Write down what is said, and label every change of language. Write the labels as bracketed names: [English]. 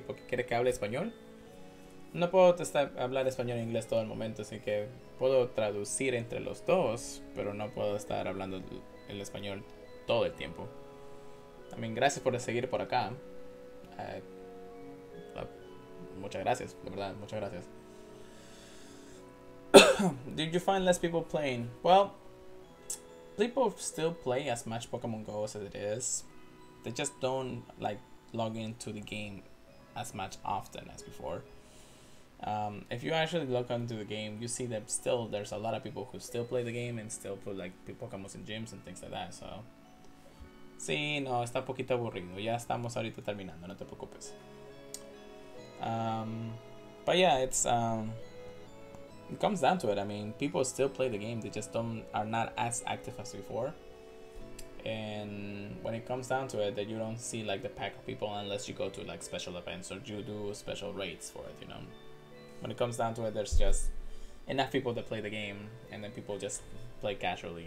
[Spanish] ¿Porque quiere que hable español? No puedo hablar español e inglés todo el momento, así que puedo traducir entre los dos, pero no puedo estar hablando el español todo el tiempo. También gracias por seguir por acá. Muchas gracias, de verdad, muchas gracias. [English] Did you find less people playing? Well, people still play as much Pokemon Go as it is. They just don't like log into the game as much often as before. If you actually log into the game, you see that still there's a lot of people who still play the game and still put like Pokemon in gyms and things like that. [Spanish] So, sí, no, está poquito aburrido. Ya estamos ahorita terminando, no te preocupes. [English] But yeah, it comes down to it. I mean, people still play the game. They just are not as active as before. And when it comes down to it, that you don't see like the pack of people unless you go to like special events or you do special raids for it. You know, when it comes down to it, there's just enough people that play the game, and then people just play casually.